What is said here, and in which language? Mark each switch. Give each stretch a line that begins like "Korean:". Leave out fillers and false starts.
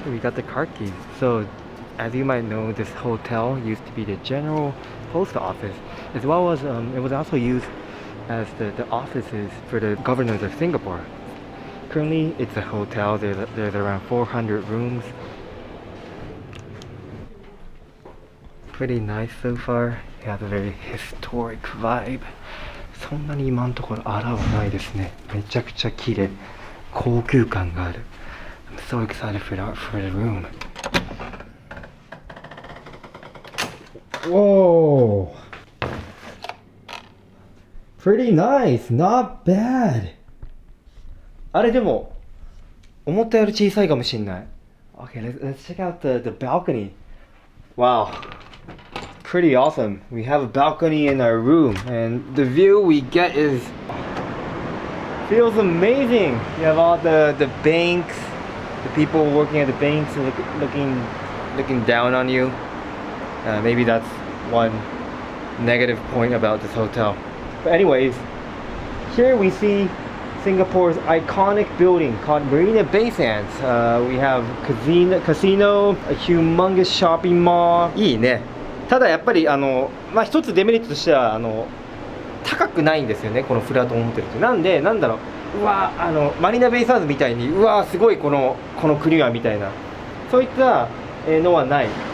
English: Okay, we got the card keys. So, as you might know, this hotel used to be the general post office, as well as it was also used as the offices for the governors of Singapore. Currently, it's a hotel. There's around 400 rooms. Pretty nice so far. It has a very historic vibe.
Japanese: そんなに今のところ荒はないですね。めちゃくちゃ綺麗。高級感がある。
English: I'm so excited for the room. Whoa! Pretty nice. Not bad.
Japanese: あれでも思ったより小さいかもしれない。
English: Okay, let's check out the balcony. Wow. Pretty awesome. We have a balcony in our room, and the view we get feels amazing. You have all the banks, the people working at the banks looking down on you. Maybe that's one negative point about this hotel. But anyways, here we see Singapore's iconic building called Marina Bay Sands. We have casino, a humongous shopping mall.
Japanese: いいね。ただやっぱり一つデメリットとしては高くないんですよね、このフラットホテルって。なんでなんだろう、うわマリーナベイサンズみたいにうわすごいこの国はみたいな、そういったのはない。